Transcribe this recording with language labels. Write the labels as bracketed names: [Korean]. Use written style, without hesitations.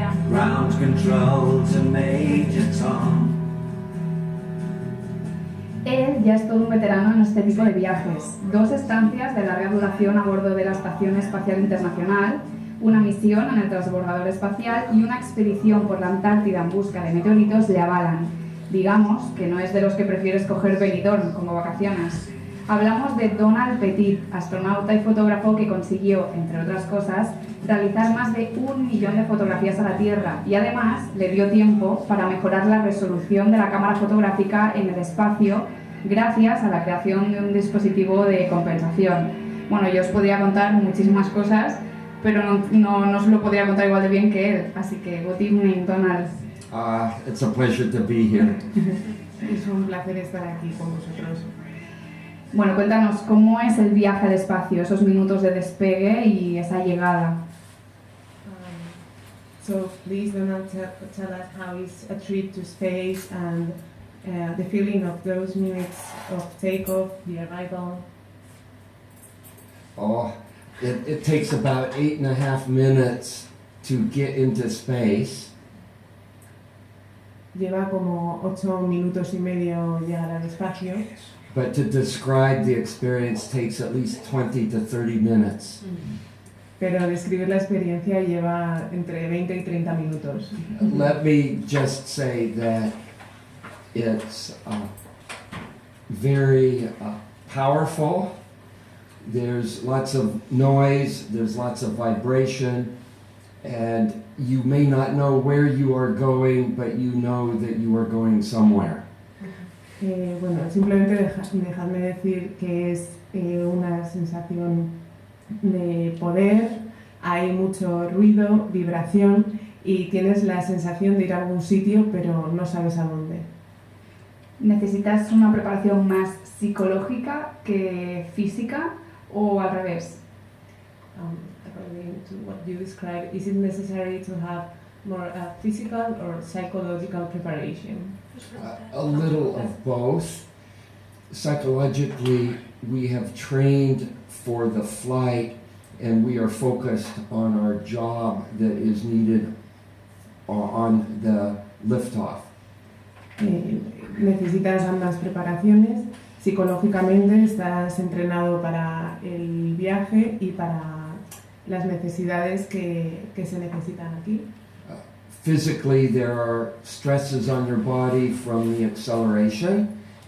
[English] launch control to Major Tom. [Spanish] Él ya es todo un veterano en este tipo de viajes. 2 estancias de larga duración a bordo de la Estación Espacial Internacional, una misión en el transbordador espacial y una expedición por la Antártida en busca de meteoritos le avalan. Digamos que no es de los que prefiere escoger Benidorm como vacaciones. Hablamos de Donald Pettit, astronauta y fotógrafo que consiguió, entre otras cosas, realizar más de 1 millón de fotografías a la Tierra y además le dio tiempo para mejorar la resolución de la cámara fotográfica en el espacio gracias a la creación de un dispositivo de compensación. Bueno, yo os podría contar muchísimas cosas, pero no os lo podría contar igual de bien que él, así que [English] good evening, [Spanish] Donald. [English] It's a pleasure to be here. [Spanish] Es un placer estar aquí con vosotros. Bueno, cuéntanos, ¿cómo es el viaje al espacio, esos minutos de despegue y esa llegada? [English] So please Donald, tell us how is a trip to space and the feeling of those minutes of takeoff, the arrival. It takes about 8.5 minutes to get into space. [Spanish] Lleva como 8 minutos y medio llegar al espacio. [English] But to describe the experience takes at least 20 to 30 minutes. Pero describir la experiencia lleva entre 20 y 30 minutos. Let me just say that it's very powerful. There's lots of noise, there's lots of vibration, and you may not know where you are going, but you know that you are going somewhere. [Spanish] Bueno, simplemente dejadme decir que es una sensación de poder, hay mucho ruido, vibración y tienes la sensación de ir a algún sitio pero no sabes a dónde. ¿Necesitas una preparación más psicológica que física o al revés? [English] According to what you described, is it necessary to have more physical or psychological preparation? A little of both. Psychologically, we have trained for the flight and we are focused on our job that is needed on the liftoff. [Spanish] Necesitas ambas preparaciones. Psicológicamente estás entrenado para el viaje y para las necesidades que se necesitan aquí. [English] Physically, there are stresses on your body from the acceleration.